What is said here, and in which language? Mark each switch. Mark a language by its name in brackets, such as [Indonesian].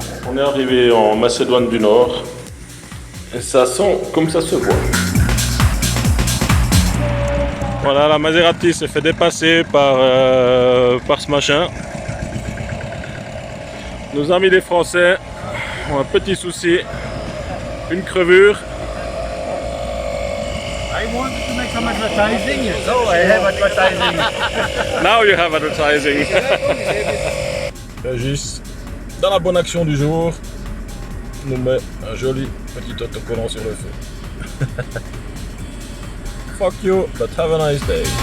[French] On est arrivé en Macédoine du Nord et ça sent comme ça se voit. Voilà, la Maserati s'est fait dépasser par ce machin. Nos amis les Français ont un petit souci, une crevure. [English] I wanted to make some advertising, so I have advertising. Now you have advertising. [French] Régis, dans la bonne action du jour, nous met un joli petit autocollant sur le feu. [English] Fuck you, but have a nice day.